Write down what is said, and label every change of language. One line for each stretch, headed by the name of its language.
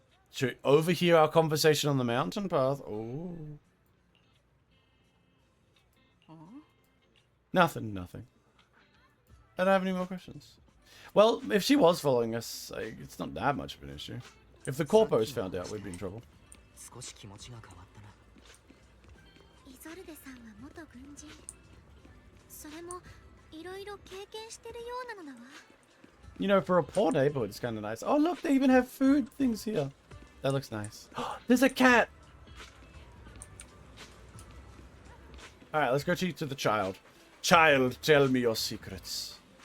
English: Should we overhear our conversation on the mountain path? Oh. Nothing. I don't have any more questions. Well, if she was following us, it's not that much of an issue. If the corpos found out, we'd be in trouble.
Japanese: 少し気持ちが変わったな。イゾルデさんは元軍人。それもいろいろ経験してるようなのだわ。
English: You know, for a poor neighborhood, it's kind of nice. Oh, look, they even have food things here. That looks nice. There's a cat! Alright, let's go to the child. Child, tell me your secrets.